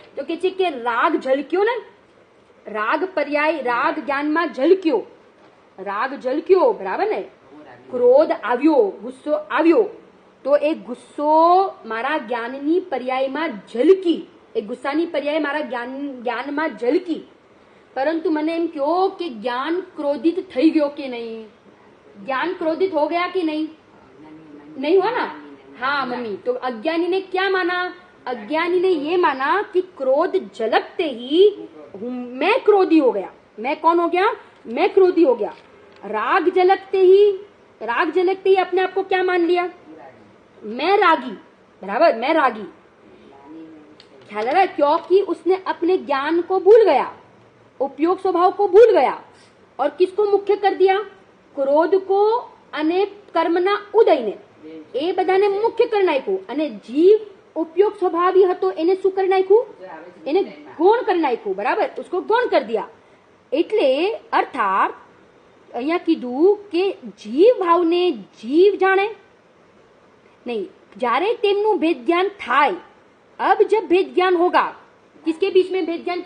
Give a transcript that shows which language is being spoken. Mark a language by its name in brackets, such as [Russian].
[Gujarati] તો કે છે કે રાગ ઝલક્યો ને, રાગ પર્યાય, રાગ જ્ઞાનમાં ઝલક્યો, બરાબર ને. ક્રોધ આવ્યો, ગુસ્સો આવ્યો, તો એ ગુસ્સો મારા જ્ઞાનની પર્યાયમાં ઝલકી, એ ગુસ્સાની પર્યાય મારા જ્ઞાનમાં ઝલકી. પરંતુ મને એમ કહો કે જ્ઞાન ક્રોધિત થઈ ગયો કે નહીં? [Hindi] ज्ञान क्रोधित हो गया कि नहीं हुआ ना? हाँ मम्मी, तो अज्ञानी ने क्या माना? अज्ञानी ने ये माना कि क्रोध झलकते ही मैं क्रोधी हो गया. मैं कौन हो गया? मैं क्रोधी हो गया. राग झलकते ही अपने आप को क्या मान लिया? मैं रागी, बराबर, मैं रागी. ख्याल आ रहा है? क्योंकि उसने अपने ज्ञान को भूल गया, उपयोग स्वभाव को भूल गया, और किसको मुख्य कर दिया? क्रोध को [Gujarati] અને કર્મના ઉદયને, એ બધાને મુખ્ય કરી નાખ્યું. અને જીવ ઉપયોગ સ્વભાવી હતો એને શું કરી નાખ્યું? એને ગૌણ કરી નાખ્યું. બરાબર, उसको ગૌણ કરી દિયા. એટલે અર્થાત અહીંયા કીધું કે જીવ ભાવને જીવ જાણે नहीं, જ્યારે તેમનું भेद ज्ञान થાય. [Hindi] अब जब भेद ज्ञान होगा, किसके बीच में भेद ज्ञान?